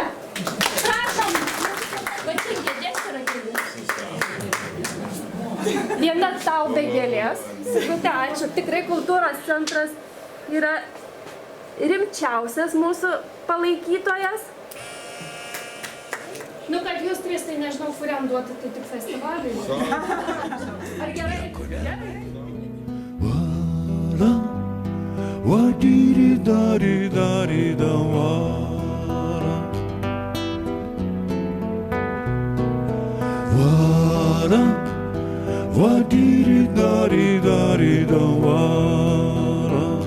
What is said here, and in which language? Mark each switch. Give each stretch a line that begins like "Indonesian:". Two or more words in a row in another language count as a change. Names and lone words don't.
Lithuanian: Prašom! Viena tau be gėlės. Sigutė, ačiū. Tikrai kultūros centras yra rimčiausias mūsų palaikytojas. Nu, kad jūs trys, tai nežinau, kuriam duoti, tai tik festivaliui. Ar gerai? Gerai. Vara, vadiri dari dari da vara. Vara, vadiri dari dari da vara.